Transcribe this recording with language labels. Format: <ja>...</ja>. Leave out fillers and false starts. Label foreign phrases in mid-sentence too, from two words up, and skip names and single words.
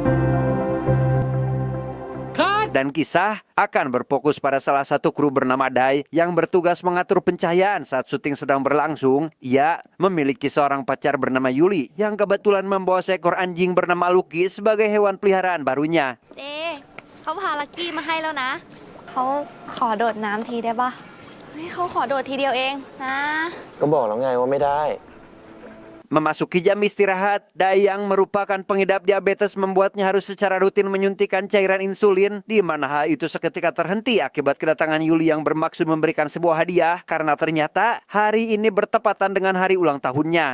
<id>Dan kisah akan berfokus pada salah satu kru bernama Dai yang bertugas mengatur pencahayaan saat syuting sedang berlangsung. Ia memiliki seorang pacar bernama Yuli yang kebetulan membawa seekor anjing bernama Lucky sebagai hewan peliharaan barunya.</id> <th>เขาพาลักกี้มาให้แล้วนะเขาขอโดดน้ำทีได้ปะเขาขอโดดทีเดียวเองนะก็บอกแล้วไงว่าไม่ได้</th> <id>Memasuki jam istirahat, Dai yang merupakan pengidap diabetes membuatnya harus secara rutin menyuntikkan cairan insulin, di mana hal itu seketika terhenti akibat kedatangan Yuli yang bermaksud memberikan sebuah hadiah karena ternyata hari ini bertepatan dengan hari ulang tahunnya.</id>